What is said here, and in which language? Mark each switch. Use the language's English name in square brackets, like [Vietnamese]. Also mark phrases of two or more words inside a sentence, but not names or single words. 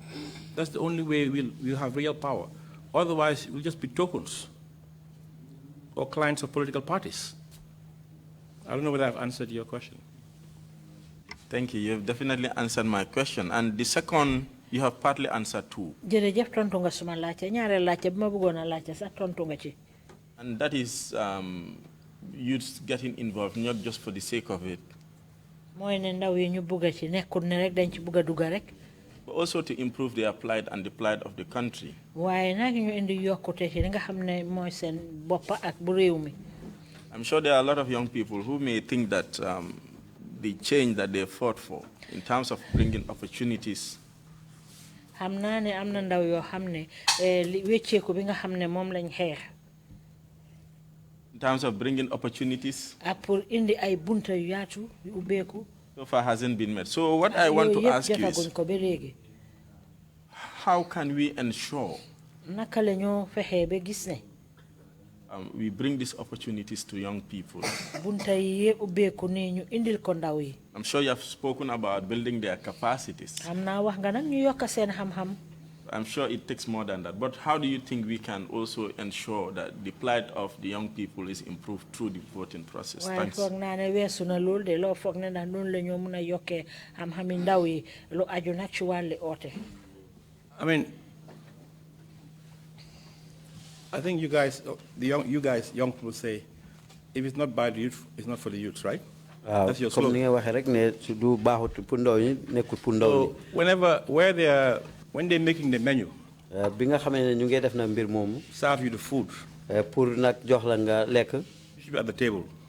[English] That's the only way we'll have real power. Otherwise, we'll just be tokens or clients of political parties. I don't know whether I've answered your question. Thank you. You've definitely answered my question. And the second You have partly answered two. [Wolof] Jërëjëf tontu nga suma laajte ñaareel laajte bi ma bëggoon a laajte sax tontu nga ci. [English] And that is youths getting involved, not just for the sake of it. [Wolof] Mooy ne ndaw yi ñu bëgg ci nekkul ne rek dañ ci bëgg a dugg rek. [English] But also to improve their plight and the plight of the country. [Wolof] Waaye nag ñu indi yokkute ci li nga xam ne mooy seen bopp ak bu réew mi. [English] I'm sure there are a lot of young people who may think that the change that they fought for in terms of bringing opportunities. [Wolof] Xam naa ne am na ndaw yoo xam ne wécceeku bi nga xam ne moom lañ xeex. [English] In terms of bringing opportunities. [Wolof] Ak pour indi ay bunta yu yaatu yu ubbeeku. [English] So far hasn't been met. So what I want to ask you is, how can we ensure [Wolof] naka la ñoo fexee ba gis ne [English] we bring these opportunities to young people? [Wolof] bunta yi ubbeeku ne ñu indil ko ndaw yi. [English] I'm sure you have spoken about building their capacities. [Wolof] Am naa wax nga nag ñu yokk seen xam-xam. [English] I'm sure it takes more than that. But how do you think we can also ensure that the plight of the young people is improved through the voting process? [Wolof] Waaye foog naa ne weesu na lool de loo foog ne ndax noonu la ñoo mën a yokkee xam-xami ndaw yi lu aju nag ci wàlli oote. [English] I mean, I think you guys, young people say, if it's not by the youth, it's not for the youth, right? That's your slogan. So when they're making the menu, serve you the food, you should be at the table.